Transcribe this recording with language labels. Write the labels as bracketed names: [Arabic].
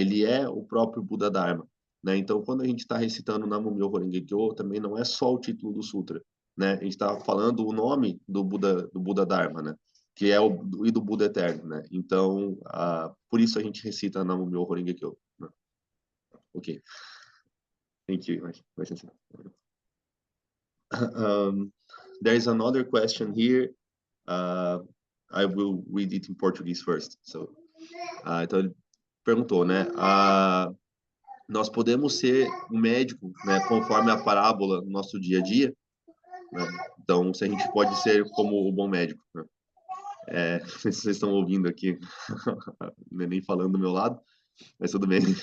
[Portuguese] Ele é o próprio Buda Dharma, né? Então quando a gente está recitando Nam-myoho Renge Kyo, também não é só o título do sutra, né? A gente está falando o nome do Buda Dharma, né? Que é e do Buda eterno, né? Então, por isso a gente recita Nam-myoho Renge Kyo, né? [English] Ok, thank you. There is another question here. I will read it in Portuguese first. [Portuguese] So, então ele perguntou, né? Nós podemos ser um médico, né? Conforme a parábola no nosso dia a dia, né? Então, se a gente pode ser como o bom médico, né? Vocês estão ouvindo aqui, nem falando do meu lado, mas tudo bem.